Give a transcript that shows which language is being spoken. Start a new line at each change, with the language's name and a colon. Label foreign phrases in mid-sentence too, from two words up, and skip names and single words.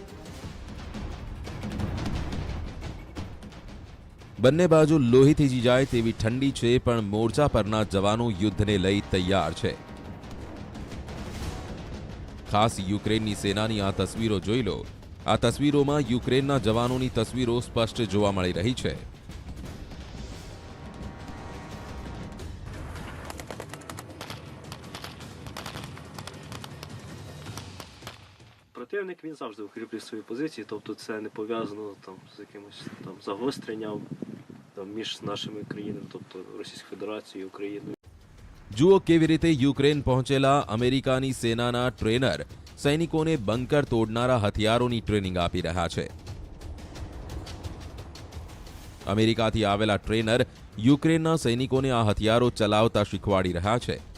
Gujarati: બંને બાજુ લોહી થીજી જાય તેવી ઠંડી છે, પણ મોરચા પરના જવાનો યુદ્ધને લઈ તૈયાર છે. ખાસ યુક્રેનની સેનાની આ તસવીરો જોઈ લો. આ તસવીરોમાં યુક્રેનના જવાનોની તસવીરો સ્પષ્ટ જોવા મળી રહી છે.
Ukrainian: Противник він завжди укріплює свої позиції, тобто це не пов'язано там з якимось там загостренням там між нашими країнами, тобто Російською Федерацією і Україною.
Gujarati: જુઓ કેવી રીતે યુક્રેન પહોંચેલા અમેરિકાની સેનાના ટ્રેનર સૈનિકોને બંકર તોડનારા હથિયારોની ટ્રેનિંગ આપી રહ્યા છે. અમેરિકાથી આવેલા ટ્રેનર યુક્રેનના સૈનિકોને આ હથિયારો ચલાવતા શીખવાડી રહ્યા છે.